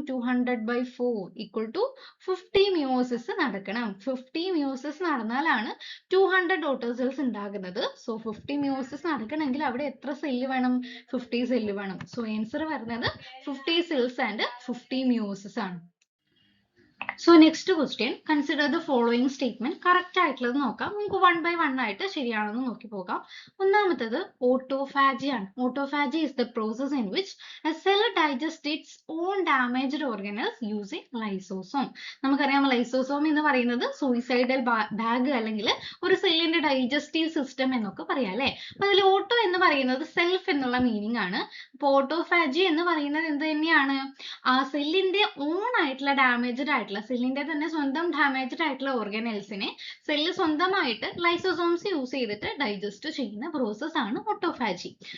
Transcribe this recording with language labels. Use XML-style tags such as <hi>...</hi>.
<ml>200/4 equal to 50 meiosis നടക്കണം. 50 meiosis നടന്നാലാണ് 200 daughter cells ഉണ്ടാകുന്നത്. So 50 meiosis നടക്കണമെങ്കിൽ അവിടെ എത്ര സെല്ല് വേണം? 50 സെല്ല് വേണം. സോ ആൻസർ വരുന്നത് 50 സെൽസ് ആൻഡ് 50 മിയോസിസ് ആണ്.</ml> <en>So next question, consider the following statement.</en> <ml>Correct ആയിട്ടുള്ളത് നോക്കാം. നമുക്ക് 1 by 1 ആയിട്ട് ശരിയാണെന്ന് നോക്കി പോകാം. ഒന്നാമത്തേത് autophagy ആണ്.</ml> <en>Autophagy is the process in which a cell digests its own damaged organelles using lysosome.</en> <ml>നമുക്കറിയാം ലൈസോസോം എന്ന് പറയുന്നത് സൂയിസൈഡൽ ബാഗ് അല്ലെങ്കിൽ ഒരു സെല്ലിന്റെ ഡൈജസ്റ്റീവ് സിസ്റ്റം എന്നൊക്കെ പറയാം അല്ലേ? അപ്പൊ അതിൽ ഓട്ടോ എന്ന് പറയുന്നത് സെൽഫ് എന്നുള്ള മീനിങ് ആണ്. അപ്പൊ autophagy എന്ന് പറയുന്നത് എന്ത് തന്നെയാണ്? ആ സെല്ലിന്റെ ഓൺ ആയിട്ടുള്ള ഡാമേജ്ഡ് ആയിട്ടുള്ള സെല്ലിന്റെ തന്നെ സ്വന്തം ഡാമേജ്ഡ് ആയിട്ടുള്ള ഓർഗനൽസിനെ സെല്ല് സ്വന്തമായിട്ട് ലൈസോസോംസ് യൂസ് ചെയ്തിട്ട് ഡൈജസ്റ്റ് ചെയ്യുന്ന പ്രോസസ് ആണ് ഓട്ടോഫാജി.</ml>